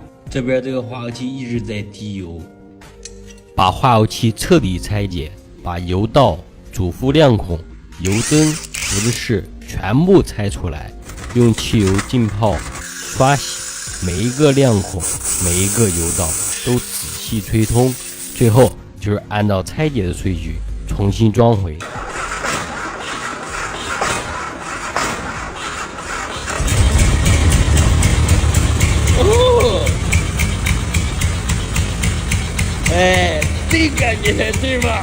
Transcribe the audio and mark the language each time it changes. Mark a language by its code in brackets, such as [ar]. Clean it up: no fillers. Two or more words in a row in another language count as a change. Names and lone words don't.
[zh] 這邊這個化油器一直在滴油，把化油器徹底拆解，把油道、主副亮孔、油燈、福子室全部拆出來，用汽油浸泡刷洗，每一個亮孔、每一個油道都仔細吹通，最後就是按照拆解的順序重新裝回。哎，这感觉才对吧？